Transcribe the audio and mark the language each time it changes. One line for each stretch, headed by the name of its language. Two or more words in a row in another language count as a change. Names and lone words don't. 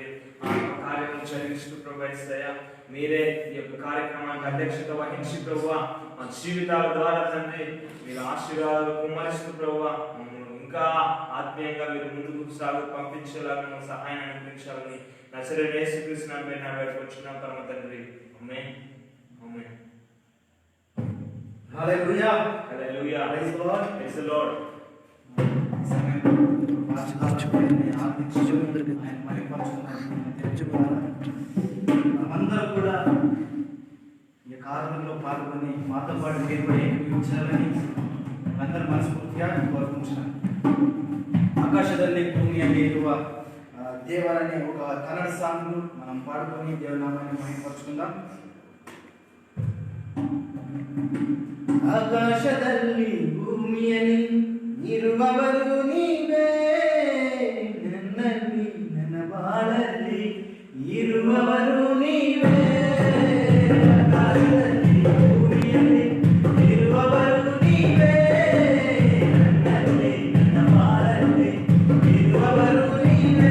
Telugu: కార్యక్రమం చదివిస్తూ ప్రభువా యేసయ్యా మీరే ఈ యొక్క కార్యక్రమానికి అధ్యక్షత వహించి ప్రభువా మా జీవితాల ద్వారా తండ్రి మీరు ఆశీర్వాదాలు కుమ్మరిస్తూ ప్రభువా ఇంకా ఆత్మీయంగా మీరు ముందుకు సాగు పంపించేలాగా సహాయం అనిపించాలని నజరేయుడైన యేసుక్రీస్తు నామమున వేడుకొంచున్నాం పరమ తండ్రి. ఆమేన్ ఆమేన్. హల్లెలూయా హల్లెలూయా.
English: praise the Lord. praise the Lord.
Telugu: అందరూ కూడా ఈ కార్యంలో పాల్గొని మాతో పాటు మీరు కూడా ఏకీభవించాలని అందరూ మనస్ఫూర్తిగా కోరుకుంటున్నాను. ఆకాశದಲ್ಲಿ భూమి అనే దేవాలనే ఒక కన్నడ సాంగ్ మనం పాడుకొని దేవుని నామాన్ని మహిమపరచుకుందాం.
Kannada: ఆకాశದಲ್ಲಿ ಭೂಮಿಯಲ್ಲಿ ಇರುವವರು ನೀವೇ, ನನ್ನಲ್ಲಿ ನನ್ನ ಬಾಳಲ್ಲಿ ಇರುವವರು ನೀವೇ. ಆಕಾಶದಲ್ಲಿ ಭೂಮಿಯಲ್ಲಿ ಇರುವವರು ನೀವೇ, ನನ್ನಲ್ಲಿ ನನ್ನ ಬಾಳಲ್ಲಿ ಇರುವವರು ನೀವೇ.